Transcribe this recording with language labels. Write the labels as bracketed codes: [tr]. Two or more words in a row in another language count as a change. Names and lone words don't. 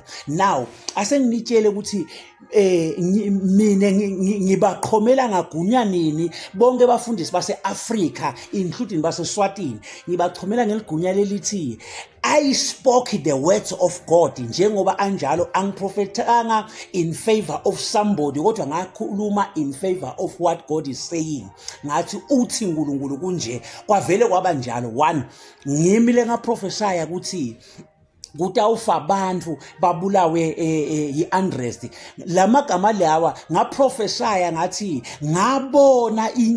[zu] Now asenginitshele ukuthi mina ngibaqhomela ngagunya nini bonke bafundisi base-Afrika including base-Swatini ngibaqhomela ngeligunya lelithi [en] I spoke the words of God [zu] njengoba anjalo angiprofethanga [en] in favor of somebody [zu] kodwa ngakhuluma [en] in favor of what God is saying [zu] ngathi uthi uNkulunkulu kunje kwavele kwaba njalo. [ss] One ngimi lengaprofesaya ukuthi kutawufa abantu babulawe i-unrest lamagama lawa ngaprofesaya ngathi ngabona